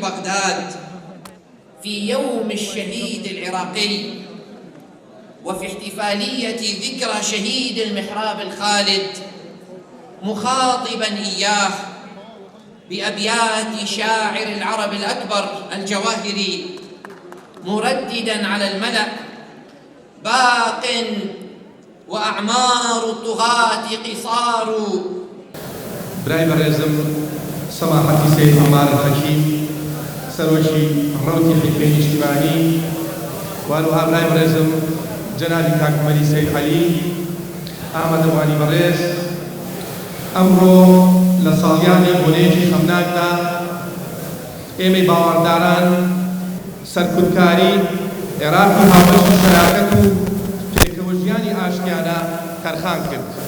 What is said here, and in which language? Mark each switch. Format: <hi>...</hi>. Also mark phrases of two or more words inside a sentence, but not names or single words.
<ar>بغداد في يوم الشهيد العراقي، وفي احتفالية ذكرى شهيد المحراب الخالد، مخاطبا إياه بأبيات شاعر العرب الأكبر الجواهري، مرددا على الملأ: باق وأعمار الطغاة قصار.</ar> <ckb>برای بەڕێزم سەماحەتی سید عەمار الحەکیم سەرۆکی ڕەوتی حیفەی نیشتیمانی، وهروەها برای بەڕێزم جەنابی کاکمەری سید عەلی ئامادەوانی بەڕێز، ئەمڕۆ لە ساڵیانی بۆنێکی خەمناکدا ئێمەی باوەڕداران سەرکوتکاری عێراق و هاوبەشی شەراکەت و پێکەوە ژیانی ئاشتیانە تەرخان کرد.</ckb>